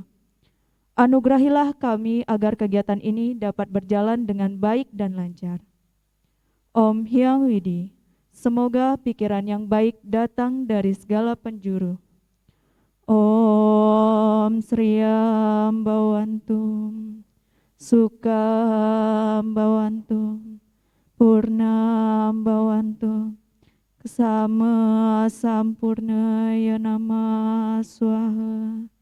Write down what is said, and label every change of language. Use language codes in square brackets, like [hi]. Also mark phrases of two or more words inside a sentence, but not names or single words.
[id] Anugerahilah kami agar kegiatan ini dapat berjalan dengan baik dan lancar. Om Hyang Widi, semoga pikiran yang baik datang dari segala penjuru. [sa] ॐ श्रियं भवन्तु सुखं भवन्तु पूर्णं भवन्तु क्षमा सम्पूर्णाय नमः स्वाहा.